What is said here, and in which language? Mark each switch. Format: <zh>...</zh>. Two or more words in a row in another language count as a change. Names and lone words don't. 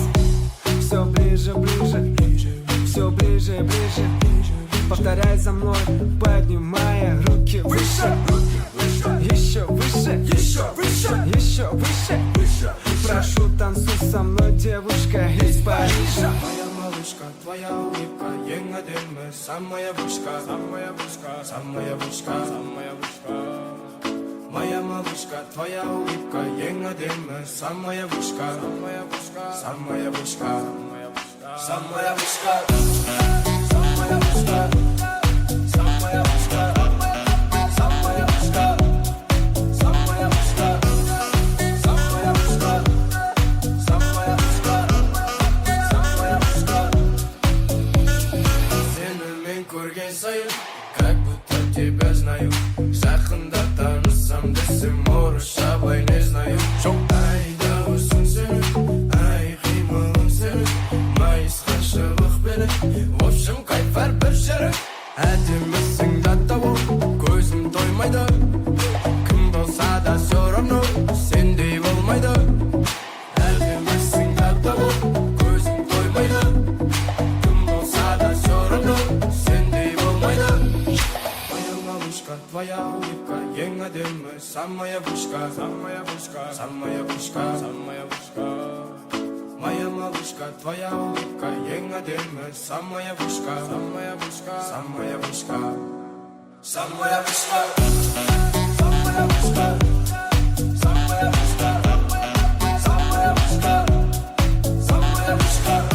<ru>Все ближе, ближе, все ближе, ближе. Повторяй за мной, поднимая руки выше. Еще выше, еще выше, еще выше. Прошу, танцуй со мной, девушка из Парижа. Моя малышка, твоя улыбка,</ru> <kk>ең әдемі,</kk> <ru>самая вышка, самая вышка, самая вышка, самая вышка. Моя малышка, твоя улыбка,</ru> <kk>ең әдемі,</kk> <ru>самая вышка, самая вышка, самая вышка, самая вышка, самая вышка, самая вышка. Как будто тебя знаю,</ru> <kk>жақында танысам десем орысшабай</kk> <ru>не знаю.</ru> <kk>Ай дауысың сен, ай қимылың сен, майысқан шыбық берек,</kk> <ru>в общем кайф</ru> <kk>әрбір жері. Әдемісің да тауып, көзім тоймайды, кім болса да</kk> <ru>все равно</ru> <kk>сендей болмайды. Әдемісің да тауып, көзім тоймайды, кім болса да</kk> <ru>все равно</ru> <kk>сендей болмайды.</kk> <ru>Твоя улыбка,</ru> <kk>ең әдемі,</kk> <ru>самая вышка, самая вышка, самая вышка, самая вышка. Моя малышка, твоя улыбка,</ru> <kk>ең әдемі,</kk> <ru>самая вышка, самая вышка, самая вышка, самая вышка, самая вышка, самая вышка, самая вышка, самая вышка.</ru>